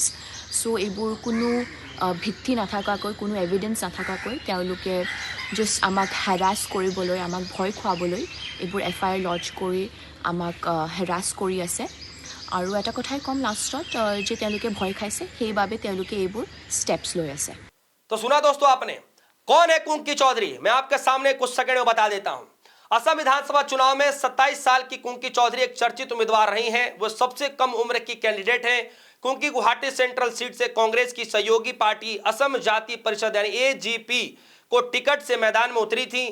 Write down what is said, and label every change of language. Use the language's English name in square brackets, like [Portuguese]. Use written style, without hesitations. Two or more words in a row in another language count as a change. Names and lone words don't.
[Assamese] চ' এইবোৰ কোনো ভিত্তি নাথাকাকৈ, কোনো এভিডেঞ্চ নাথাকাকৈ তেওঁলোকে জাষ্ট আমাক হেৰাছ কৰিবলৈ, আমাক ভয় খুৱাবলৈ এইবোৰ [English] FIR lodge [Assamese] কৰি আমাক হেৰাছ কৰি আছে। আৰু এটা কথাই ক'ম লাষ্টত যে তেওঁলোকে ভয় খাইছে, সেইবাবে তেওঁলোকে এইবোৰ ষ্টেপছ লৈ আছে। [Hindi] तो सुना दोस्तों आपने, कौन है कुंकी चौधरी? मैं आपके सामने कुछ सेकंड में बता देता हूं। असम विधानसभा चुनाव में 27 साल की कुंकी चौधरी एक चर्चित उम्मीदवार रही हैं। वो सबसे कम उम्र की कैंडिडेट हैं। कुंकी गुवाहाटी सेंट्रल सीट से कांग्रेस की सहयोगी पार्टी असम जाति परिषद यानी AGP को टिकट से मैदान में उतरी थी।